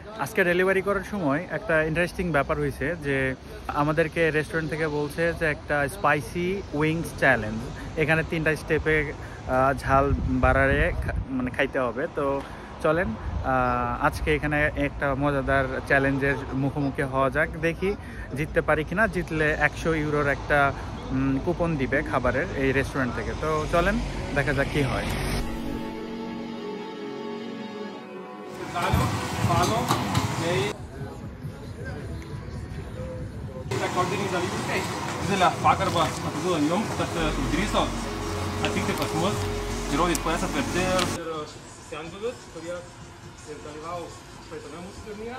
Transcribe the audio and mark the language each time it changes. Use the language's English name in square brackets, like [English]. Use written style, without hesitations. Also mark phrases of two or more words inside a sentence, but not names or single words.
[Bangla] আজকে ডেলিভারি করার সময় একটা ইন্টারেস্টিং ব্যাপার হয়েছে যে আমাদেরকে রেস্টুরেন্ট থেকে বলছে যে একটা [English] spicy wings challenge, [Bangla] এখানে 3টা স্টেপে ঝাল বাড়ারে মানে খাইতে হবে। তো চলেন আজকে এখানে একটা মজাদার চ্যালেঞ্জের মুখোমুখি হওয়া যাক, দেখি জিততে পারি কিনা। জিতলে 100 ইউরোর একটা কুপন দিবে খাবারের এই রেস্টুরেন্ট থেকে। তো চলেন দেখা যাক কি হয়। [Lithuanian] Didelę pagarbą atiduodam jums, kad drįso atvykti pas mus, įrodyti, kuo esate verti ir senbuvius, kurie dalyvavo praeitame mūsų turnyre.